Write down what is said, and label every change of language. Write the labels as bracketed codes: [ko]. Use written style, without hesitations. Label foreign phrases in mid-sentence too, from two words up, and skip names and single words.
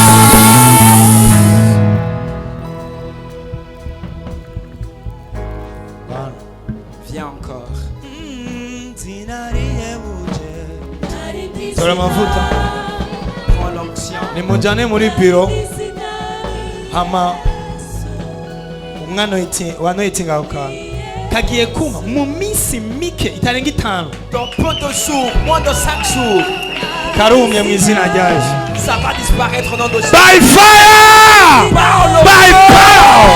[fr] Viens encore. [rn] Tora mavuta. [fr] Prends l'onction. [rn] Nimujane muri biro. Hama umwana wanoyitinga ako kantu kagiye kuma mu minsi mike itarenga 5 [fr] Dans peu de jours, moins de 5 jours, [rn] karumye mu izina rya Yesu. [fr] ça va disparaître au nom de Jésus. [en] By fire! [fr] Par le [en] By [fr] feu [en] power!